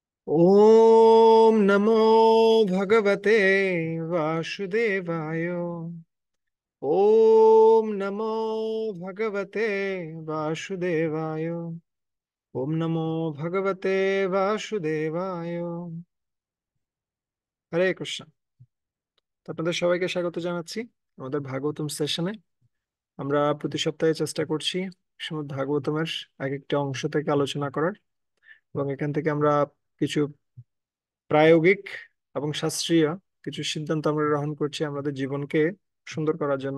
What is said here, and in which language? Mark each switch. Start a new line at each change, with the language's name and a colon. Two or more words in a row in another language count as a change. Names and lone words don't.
Sanskrit: ओम नमो भगवते वासुदेवाय। ओम नमो भगवते वासुदेवाय। ओम नमो भगवते वासुदेवाय।
Bangla: হরে কৃষ্ণ। তো আপনাদের সবাইকে স্বাগত জানাচ্ছি আমাদের ভাগবতম সেশনে। আমরা প্রতি সপ্তাহে চেষ্টা করছি শ্রীমদ্ ভাগবতমের এক একটা অংশ থেকে আলোচনা করার, এবং এখান থেকে আমরা কিছু প্রায়োগিক এবং শাস্ত্রীয় কিছু সিদ্ধান্ত আমরা গ্রহণ করছি আমাদের জীবনকে সুন্দর করার জন্য।